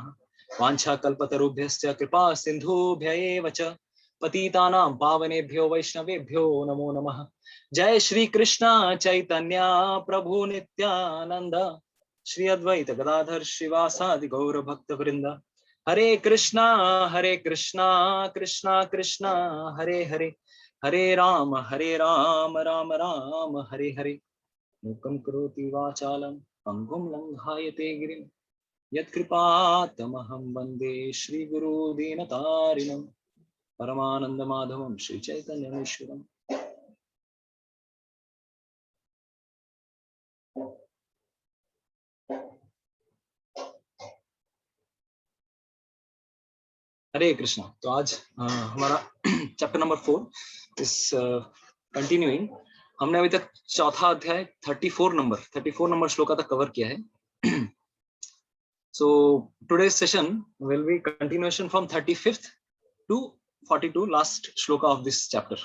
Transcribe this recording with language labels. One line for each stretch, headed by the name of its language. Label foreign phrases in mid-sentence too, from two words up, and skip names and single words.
Sanskrit: वाञ्छाकल्पतरुभ्यश्च कृपा सिन्धुभ्य एव च पतितानां पावनेभ्यो वैष्णवेभ्यो नमो नमः। जय श्री कृष्ण चैतन्य प्रभु नित्यानंद श्री अद्वैत गदाधर श्रीवासादि गौर भक्त वृंद। हरे कृष्णा कृष्णा कृष्णा हरे हरे हरे राम राम राम हरे हरे। मूकं करोति वाचालं पंगुं लंघायते गिरिं यत्कृपातमहं वन्दे श्रीगुरु दीनतारिणं परमानन्दमाधवं श्रीचैतन्यमीश्वरम्। हरे कृष्णा।
Hindi: तो आज हमारा
English: chapter number 4 is continuing.
Hindi: हमने अभी तक चौथा अध्याय 34 नंबर श्लोका तक कवर किया है।
English: so today's session will be continuation from 35th to 42 last श्लोका of this chapter।